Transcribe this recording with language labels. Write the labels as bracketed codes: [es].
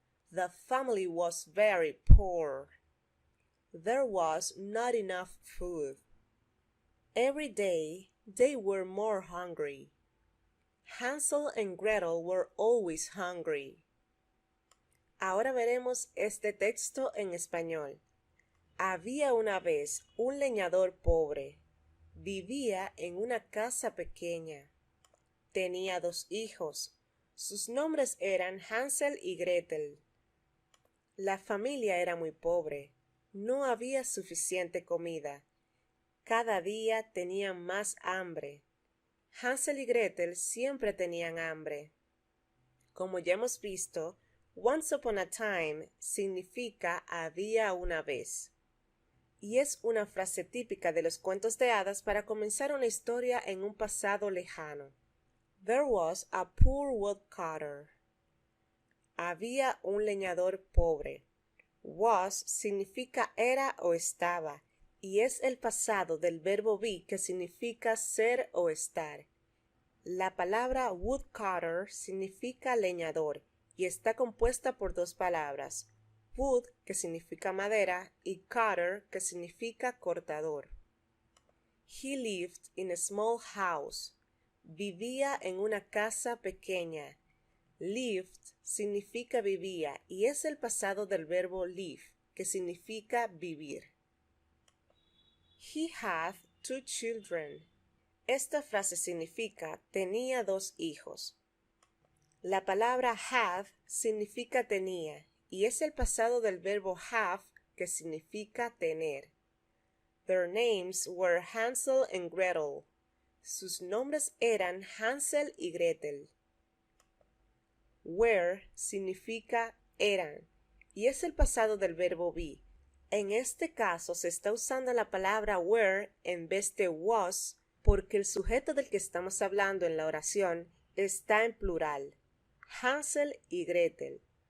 [en] The family was very poor. There was not enough food. Every day they were more hungry. Hansel and Gretel were always hungry. [es] Ahora veremos este texto en español. Había una vez un leñador pobre. Vivía en una casa pequeña. Tenía 2 hijos. Sus nombres eran Hansel y Gretel. La familia era muy pobre. No había suficiente comida. Cada día tenían más hambre. Hansel y Gretel siempre tenían hambre. Como ya hemos visto, [en] Once upon a time [es] significa había una vez. Y es una frase típica de los cuentos de hadas para comenzar una historia en un pasado lejano. [en] There was a poor woodcutter. [es] Había un leñador pobre. Was significa era o estaba, y es el pasado del verbo be que significa ser o estar. La palabra woodcutter significa leñador y está compuesta por dos palabras, wood, que significa madera, y cutter, que significa cortador. [en] He lived in a small house. [es] Vivía en una casa pequeña. Lived significa vivía y es el pasado del verbo live, que significa vivir. [en] He had 2 children. [es] Esta frase significa tenía 2 hijos. La palabra had significa tenía y es el pasado del verbo have, que significa tener. [en] Their names were Hansel and Gretel. [es] Sus nombres eran Hansel y Gretel. Were significa eran y es el pasado del verbo be. En este caso se está usando la palabra were en vez de was porque el sujeto del que estamos hablando en la oración está en plural, Hansel y Gretel.